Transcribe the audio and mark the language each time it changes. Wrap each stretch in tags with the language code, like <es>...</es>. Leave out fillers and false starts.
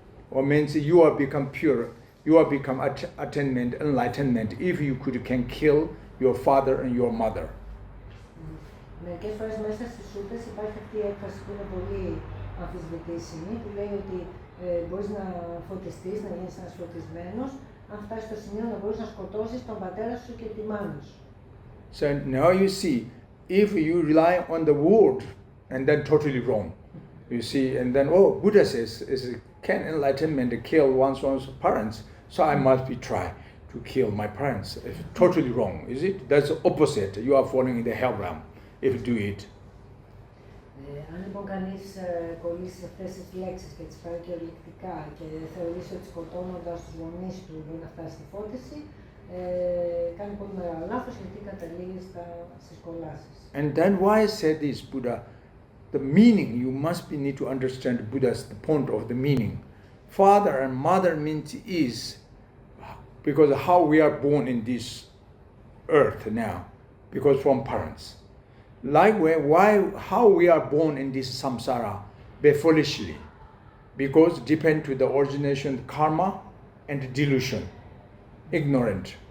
<en>Or means you are become pure, you are become attainment, enlightenment if you can kill your father and your mother.</en> <el>Μερικές φορές μέσα στις σούτες υπάρχει αυτή η έκφραση που είναι πολύ αμφισβητήσιμη, που λέει ότι μπορείς να φωτιστείς, να γίνεις ένας φωτισμένος, αν φτάσεις στο σημείο να μπορείς να σκοτώσεις τον πατέρα σου και τη μάνα σου.</el> <en>So now you see, if you rely on the word, and then totally wrong. You see, and then, Buddha says, can enlightenment kill one's own parents? So I must be try to kill my parents. It's totally wrong, is it? That's the opposite. You are falling in the hell realm if you do it.</en> <el>Αν λοιπόν κανείς κολλήσει αυτές τις λέξεις και τις πάρει κυριολεκτικά και θεωρήσει ότι σκοτώνοντας τους γονείς του μπορεί να φτάσει στη φώτιση, κάνει πολύ μεγάλο λάθος γιατί καταλήγει στις κολλάσεις.</el> <en>And then why said this Buddha? The meaning, you must need to understand Buddha's the point of the meaning. Father and mother means is, because how we are born in this earth now, because from parents. Likewise, how we are born in this samsara, foolishly, because depend to the origination, karma, and delusion, ignorant.</en>